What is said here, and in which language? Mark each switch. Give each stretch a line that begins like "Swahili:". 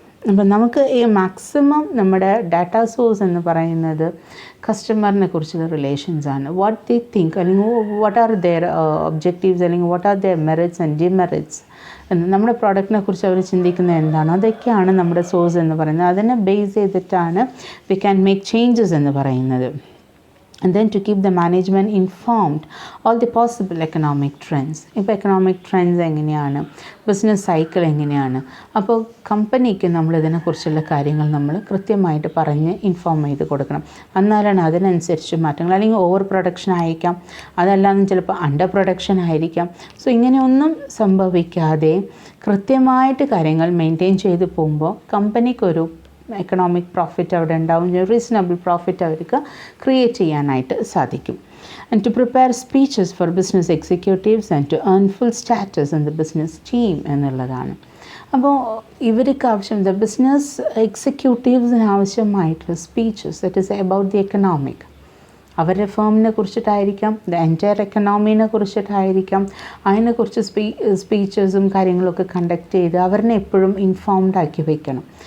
Malayalam: അപ്പം നമുക്ക് ഈ മാക്സിമം നമ്മുടെ ഡാറ്റ സോഴ്സ് എന്ന് പറയുന്നത് കസ്റ്റമറിനെ കുറിച്ചുള്ള റിലേഷൻസാണ്.
English: what they think,
Malayalam: അല്ലെങ്കിൽ
English: what are their objectives,
Malayalam: അല്ലെങ്കിൽ
English: what are their merits and demerits
Malayalam: എന്ന് നമ്മുടെ പ്രോഡക്റ്റിനെ കുറിച്ച് അവർ ചിന്തിക്കുന്നത് എന്താണ്, അതൊക്കെയാണ് നമ്മുടെ സോഴ്സ് എന്ന് പറയുന്നത്. അതിനെ ബേസ് ചെയ്തിട്ടാണ്
English: we can make changes
Malayalam: എന്ന് പറയുന്നത്.
English: and then to keep the management informed all the possible economic trends.
Malayalam: ഇപ്പോൾ എക്കണോമിക് ട്രെൻഡ്സ് എങ്ങനെയാണ്, ബിസിനസ് സൈക്കിൾ എങ്ങനെയാണ്, അപ്പോൾ കമ്പനിക്ക് നമ്മൾ ഇതിനെക്കുറിച്ചുള്ള കാര്യങ്ങൾ നമ്മൾ കൃത്യമായിട്ട് പറഞ്ഞ് ഇൻഫോം ചെയ്ത് കൊടുക്കണം. എന്നാലാണ് അതിനനുസരിച്ച് മാറ്റങ്ങൾ, അല്ലെങ്കിൽ ഓവർ പ്രൊഡക്ഷൻ ആയിരിക്കാം, അതല്ലാതെ ചിലപ്പോൾ അണ്ടർ പ്രൊഡക്ഷൻ ആയിരിക്കാം. സോ ഇങ്ങനെയൊന്നും സംഭവിക്കാതെ കൃത്യമായിട്ട് കാര്യങ്ങൾ മെയിൻറ്റെയിൻ ചെയ്ത് പോകുമ്പോൾ കമ്പനിക്കൊരു എക്കണോമിക് പ്രോഫിറ്റ് അവിടെ ഉണ്ടാവും, റീസണബിൾ പ്രോഫിറ്റ് അവർക്ക് ക്രിയേറ്റ് ചെയ്യാനായിട്ട് സാധിക്കും.
English: And to prepare speeches for business executives and to earn full status in the business team
Malayalam: എന്നുള്ളതാണ്. അപ്പോൾ ഇവർക്ക് ആവശ്യം, ദ ബിസിനസ് എക്സിക്യൂട്ടീവ്സിന് ആവശ്യമായിട്ടുള്ള
English: speeches that is about the economic,
Malayalam: അവരുടെ ഫേമിനെ കുറിച്ചിട്ടായിരിക്കാം, ദ എൻറ്റയർ എക്കണോമീനെ കുറിച്ചിട്ടായിരിക്കാം, അതിനെക്കുറിച്ച് സ്പീച്ചസും കാര്യങ്ങളൊക്കെ കണ്ടക്ട് ചെയ്ത് അവരെ എപ്പോഴും ഇൻഫോംഡ് ആക്കി വയ്ക്കണം.